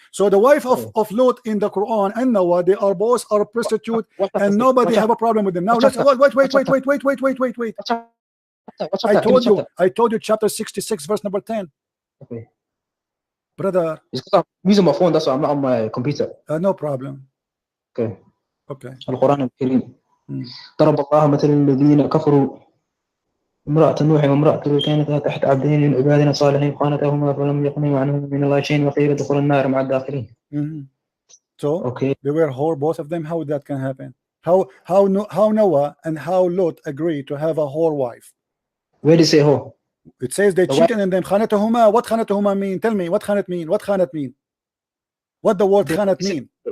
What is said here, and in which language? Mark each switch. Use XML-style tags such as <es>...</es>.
<en>So the wife of Lot in the Quran and Noah, they are both are prostitute, and nobody have a problem with them. Now let's wait. I told you chapter 66, verse number 10. Okay. Brother. It's because I'm using my phone, that's why I'm not on my computer. No problem. Okay. Okay.</en> <ar>القرآن الكريم ضرب الله مثل الذين كفروا امرأة نوح وامرأة لوط كانتا تحت عبدين من عبادنا صالحين خانتاهما فلم يغنيا عنهما من الله شيء وقيل ادخلا النار مع الداخلين.</ar> <en>So okay, they were whore, both of them. How that can happen? How Noah and how Lot agreed to have a whore wife? Where did it say whore? It says they cheated and them khanatahuma. What khanatahuma mean? Tell me what khanat mean. What khanat mean? What the word khanat mean?</en>